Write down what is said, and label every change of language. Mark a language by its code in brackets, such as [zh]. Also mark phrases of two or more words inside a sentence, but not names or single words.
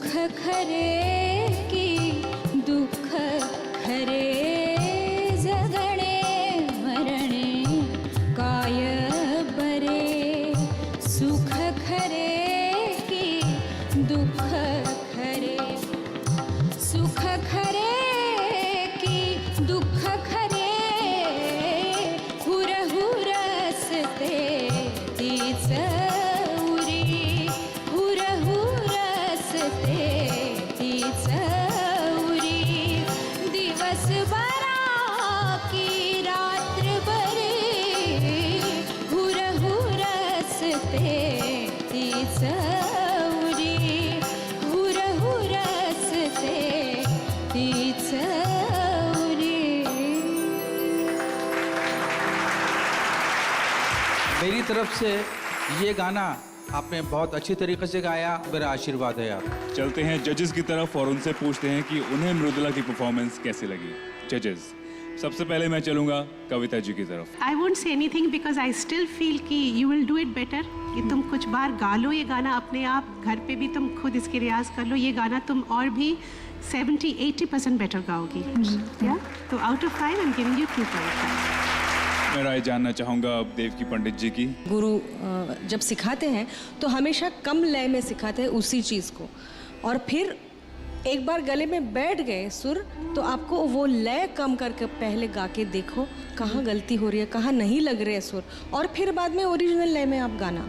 [mr] खरे की दुःख खरे जगणे मरणे काय बरे सुख खरे की दुःख खरे सुख खरे की दुःख खरे हुर हुर सते तीच उरी हुर हुर सते तीच उरी दिवस बरा की रात्र बरी हुर हुर सते तीच उरी हुर हुर सते तीच उरी। [hi] मेरी तरफ से ये गाना आपने बहुत अच्छी तरीके से गाया, मेरा आशीर्वाद है आप। चलते हैं जजेस की तरफ और उनसे पूछते हैं कि उन्हें मृदुला की परफॉर्मेंस कैसी लगी। जजेस सबसे पहले मैं चलूंगा कविता जी की तरफ। [en] I won't say anything because I still feel कि you will do it better। [hi] कि तुम कुछ बार गा लो ये गाना अपने आप, घर पे भी तुम खुद इसकी रियाज कर लो, ये गाना तुम और भी 70-80% बेटर गाओगी। या तो [en] out of 5 I'm giving you 2.5। [hi] मैं राय जानना चाहूंगा अब देवकी पंडित जी की। गुरु जब सिखाते हैं तो हमेशा कम लय में सिखाते हैं उसी चीज़ को, और फिर एक बार गले में बैठ गए सुर तो आपको वो लय कम करके पहले गा के देखो कहाँ गलती हो रही है, कहाँ नहीं लग रहे हैं सुर, और फिर बाद में ओरिजिनल लय में आप गाना।